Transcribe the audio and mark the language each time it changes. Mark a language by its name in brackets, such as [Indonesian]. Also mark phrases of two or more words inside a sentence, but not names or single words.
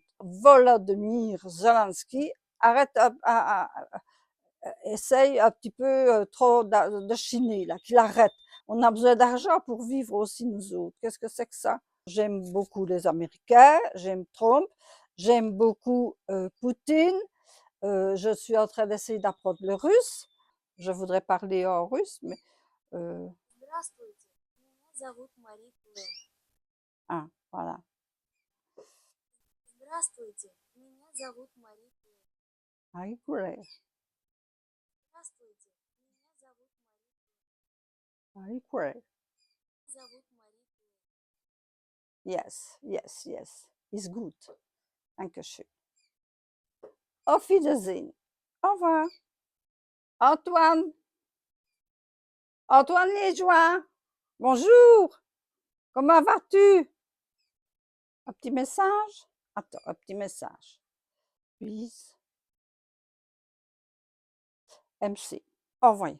[French] Volodymyr Zelensky arrête essaye un petit peu trop de chiner, là, qu'il arrête. On a besoin d'argent pour vivre aussi, nous autres. Qu'est-ce que c'est que ça? J'aime beaucoup les Américains, j'aime Trump, j'aime beaucoup Poutine. Je suis en train d'essayer d'apprendre le russe. Je voudrais parler en russe, mais... [Russian] Здравствуйте, меня зовут Мари Клэр. [French] Ah, voilà. [Russian] Здравствуйте, меня зовут Мари Клэр. [French] Marie Claire. [Russian] Здравствуйте, меня зовут Мари Клэр. [French] Marie Claire. [Russian] Зовут Мари Клэр. [English] Yes, yes, yes. It's good. Dankeschön. [German] Auf Wiedersehen. [French] Au revoir. Antoine. Antoine Liégeois. Bonjour. Comment vas-tu? Un petit message? Attends, un petit message. Puis, MC. Envoyé.